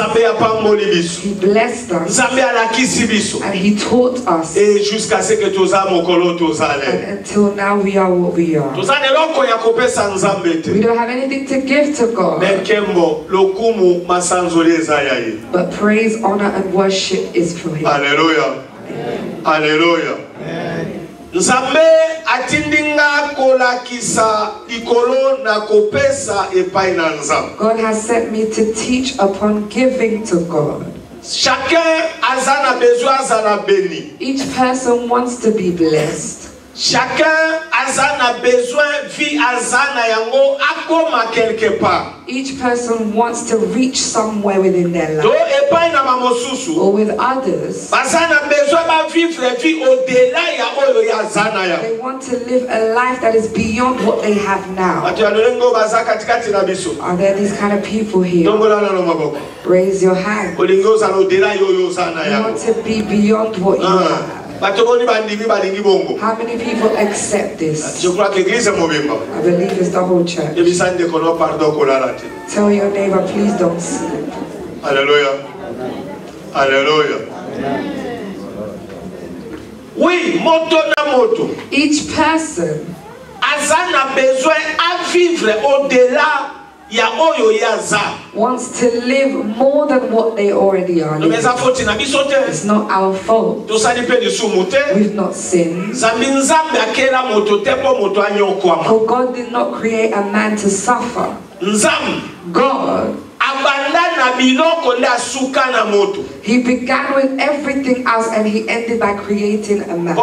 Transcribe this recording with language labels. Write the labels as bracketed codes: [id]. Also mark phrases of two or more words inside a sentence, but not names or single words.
[en] He blessed us. And He taught us. And until now we are what we are. We don't have anything to give to God. But praise, honor, and worship is for Him. Hallelujah. Hallelujah. [ln] Nzambe atindinga kolakisa ikolo na kopesa epai na nzambe. [en] God has sent me to teach upon giving to God. [ln] Chacun azana besoin azana béni. [en] Each person wants to be blessed. [ln] Chacun azana besoin vi azana yango akoma [fr] quelque part. [en] Each person wants to reach somewhere within their life. Or with others. They want to live a life that is beyond what they have now. Are there these kind of people here? Raise your hand. You want to be beyond what you have. How many people accept this? I believe it's the whole church. Tell your neighbor, please don't sleep. [ln] Hallelujah. Hallelujah. Oui, moto na moto. [en] Each person [fr] a besoin à vivre au-delà. [en] Wants to live more than what they already are living. It's not our fault. We've not sinned. For God did not create a man to suffer. God, He began with everything else and He ended by creating a man.